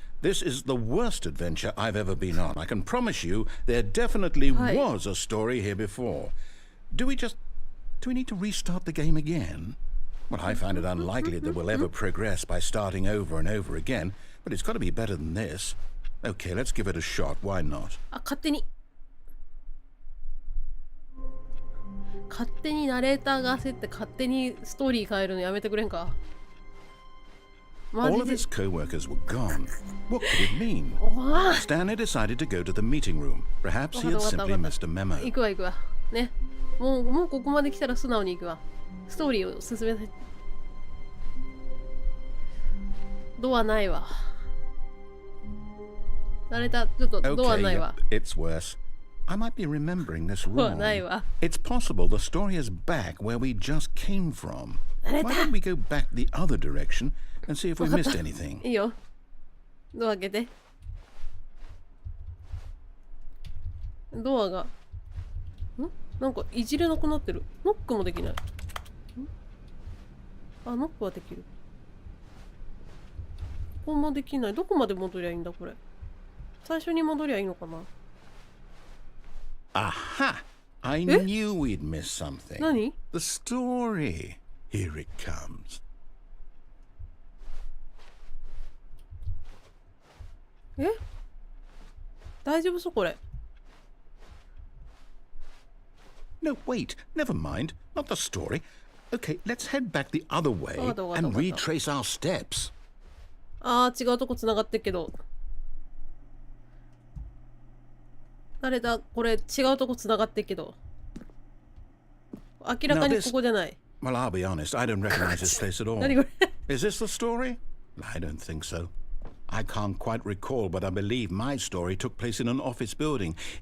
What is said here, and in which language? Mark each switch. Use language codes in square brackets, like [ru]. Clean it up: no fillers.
[en] This is the worst adventure I've ever been on. I can promise you there definitely was a story here before. Do we just Do we need to restart the game again? Well, I find it unlikely that we'll ever progress by starting over and over again, but it's got to be better than this. Okay, let's give it a shot. Why not? [ja] あ、勝手にナレーターが焦って勝手にストーリー変えるのやめてくれんか。 [en] All of his co-workers were gone. What could it mean? Stanley decided to go to the meeting room. Perhaps he had simply missed a memo. [ja] 行くわ行くわ。ね。もうここまで来たら素直に行くわ。ストーリーを進めたい。ドアないわ。ナレーター、ちょっとドアないわ。 [en] Okay, it's worse. I might be remembering this wrong. It's possible the story is back where we just came from. Why don't we go back the other direction and see if we missed anything? [ja] いいよ。ドア開けて。ドアが。なんかいじれなくなってる。ノックもできない。あ、ノックはできる。ここもできない。どこまで戻りゃいいんだ、これ。最初に戻りゃいいのかな。 [en] Aha! I knew we'd miss something. [ja] 何？ [en] The story. Here it comes. [ja] え？大丈夫そうこれ。 [en] No, wait. Never mind. Not the story. Okay, let's head back the other way and retrace our steps. [ja] ああ、違うとこ繋がってるけど。誰だこれ違うとこ繋がってるけど。明らかにここじゃない。 [en] Well, I'll be honest. I don't recognize this place at all. [ja] 何これ [en] Is this the story? I don't think so. I can't quite recall, but I believe my story took place in an office building.